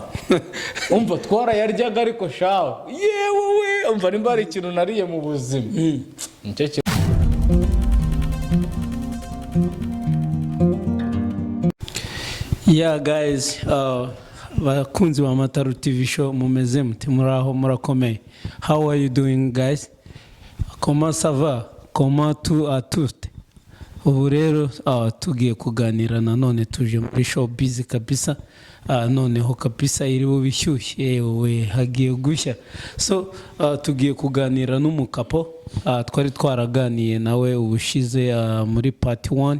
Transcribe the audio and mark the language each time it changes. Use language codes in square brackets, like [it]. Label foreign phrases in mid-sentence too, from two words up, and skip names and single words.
[rw] Umva twarayaryaga ariko shaho yewe we umva nimba ari ikintu nariye mu buzima. Nicyo [en] Yeah guys, [rw] bakunzi wa Mataru TV show mumeze mute muraho murakomeye. [en] How are you doing guys? [fr] Comment ça va? Comment tout à tout? [rw] Ubu rero tugiye kuganira nanone tuje muri show busy kabisa. Noneho kabisa iri bubishyushye yewe hagiye gushya. So tugiye kuganira n'umukapo twari twaraganiye nawe ubushize muri part 1.